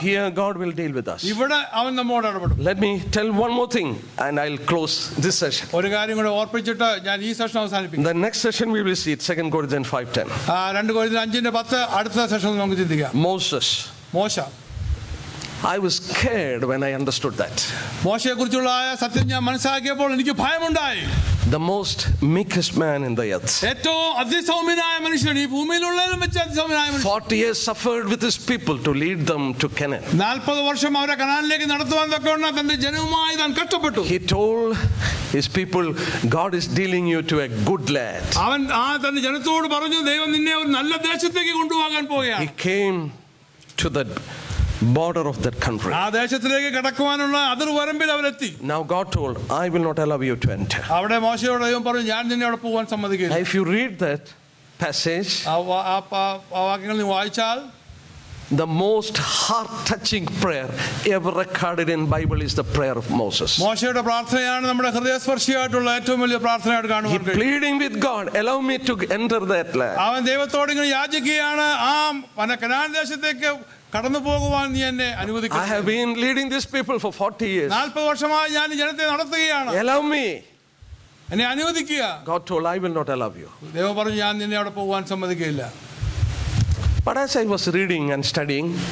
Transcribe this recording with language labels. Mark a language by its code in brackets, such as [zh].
[en] Here God will deal with us. [ml] ഇവിടെ അവൻ നമ്മോട് ഇടപെടും. [en] Let me tell one more thing and I'll close this session. [ml] ഒരു കാര്യം കൂടെ ഓർപ്പിച്ചിട്ട് ഞാൻ ഈ സെഷൻ അവസാനിപ്പിക്കും. [en] The next session we will see it 2 Corinthians 5:10. [ml] 2 കൊരിന്ത്യർ 5:10 അടുത്ത സെഷനിൽ നമുക്ക് ചിന്തിക്കാം. മോശ. [en] I was scared when I understood that. [ml] മോശയെക്കുറിച്ചുള്ള സത്യം ഞാൻ മനസ്സിലാക്കിയപ്പോൾ എനിക്ക് ഭയമുണ്ടായി. [en] The most meekest man in the earth. [ml] ഏറ്റവും അതിസൗമ്യനായ മനുഷ്യൻ ഈ ഭൂമിയിലുള്ളതിലും വെച്ച് അതിസൗമ്യനായ മനുഷ്യൻ. [en] 40 years suffered with his people to lead them to Canaan. [ml] 40 വർഷം അവരെ കനാനിലേക്ക് നടത്തുവാൻ തക്കവണ്ണം തന്റെ ജനവുമായി താൻ കഷ്ടപ്പെട്ടു. [en] He told his people, God is dealing you to a good land. [ml] അവൻ തന്റെ ജനത്തോട് പറഞ്ഞു, ദൈവം നിന്നെ ഒരു നല്ല ദേശത്തേക്ക് കൊണ്ടുപോകാൻ പോവുകയാണ്. [en] He came to the border of that country. [ml] ആ ദേശത്തിലേക്ക് കടക്കുവാനുള്ള അതിർവരമ്പിൽ അവരെത്തി. [en] Now God told, I will not allow you to enter. [ml] അവിടെ മോശയോട് ദൈവം പറഞ്ഞു, ഞാൻ നിന്നെ അവിടെ പോകാൻ സമ്മതിക്കില്ല. [en] If you read that passage, [ml] ആ വാക്യങ്ങൾ നീ വായിച്ചാൽ, [en] the most heart-touching prayer ever recorded in Bible is the prayer of Moses. [ml] മോശയുടെ പ്രാർത്ഥനയാണ് നമ്മുടെ ഹൃദയസ്പർശിയായിട്ടുള്ള ഏറ്റവും വലിയ പ്രാർത്ഥനയായിട്ട് കാണുവാൻ കഴിയും. [en] Pleading with God, allow me to enter that land. [ml] അവൻ ദൈവത്തോട് ഇങ്ങനെ യാചിക്കുകയാണ്, ആ കനാൻ ദേശത്തേക്ക് കടന്നു പോകുവാൻ നീ എന്നെ അനുവദിക്കുക. [en] I have been leading these people for 40 years. [ml] 40 വർഷമായി ഞാൻ ഈ ജനത്തെ നടത്തുകയാണ്. [en] Allow me. [ml] എന്നെ അനുവദിക്കുക. [en] God told, I will not allow you. [ml] ദൈവം പറഞ്ഞു, ഞാൻ നിന്നെ അവിടെ പോകാൻ സമ്മതിക്കില്ല. [en] But as I was reading and studying,